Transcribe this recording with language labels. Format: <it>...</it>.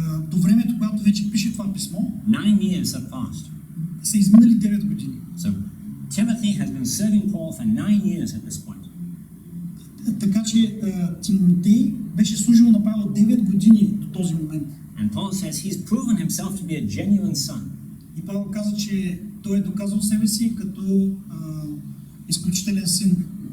<bg>до времето, когато вече пише това писмо,</bg> <en>9 years have passed.</en> <bg>Са изминали 9 години.</bg> <en>So Timothy has been serving Paul for 9 years at this point.</en> <bg>Така че Тимотей беше служил на Павел 9 години до този момент.</bg> <en>And Paul says he's proven himself to be a genuine son.</en> <bg>И Павел каза, че той е доказал себе си като изключителен син.</bg>